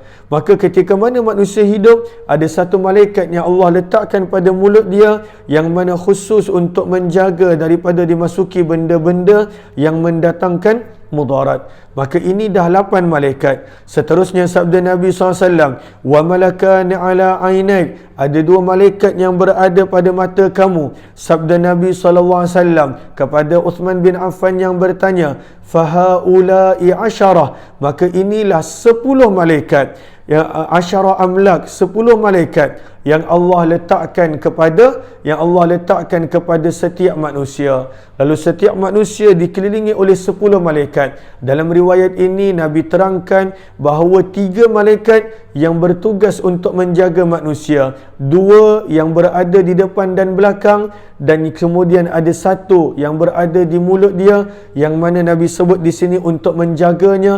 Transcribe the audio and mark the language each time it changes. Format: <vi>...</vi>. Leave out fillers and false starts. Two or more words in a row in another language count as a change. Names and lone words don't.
<ms>Maka ketika mana manusia hidup, ada 1 malaikat yang Allah letakkan pada mulut dia, yang mana khusus untuk menjaga daripada dimasuki benda-benda yang mendatangkan mudarat. Maka ini dah 8 malaikat. Seterusnya sabda Nabi SAW,</ms> <ar>وملكان على عينيك,</ar> <ms>ada 2 malaikat yang berada pada mata kamu. Sabda Nabi SAW kepada Uthman bin Affan yang bertanya,</ms> <ar>فهؤلاء عشرة,</ar> <ms>maka inilah 10 malaikat, yang</ms> <ar>عشرة أملاك,</ar> <ms>10 malaikat yang Allah letakkan kepada setiap manusia. Lalu setiap manusia dikelilingi oleh 10 malaikat. Dalam riwayat ini Nabi terangkan bahawa 3 malaikat yang bertugas untuk menjaga manusia, 2 yang berada di depan dan belakang, dan kemudian ada 1 yang berada di mulut dia, yang mana Nabi sebut di sini untuk menjaganya.</ms>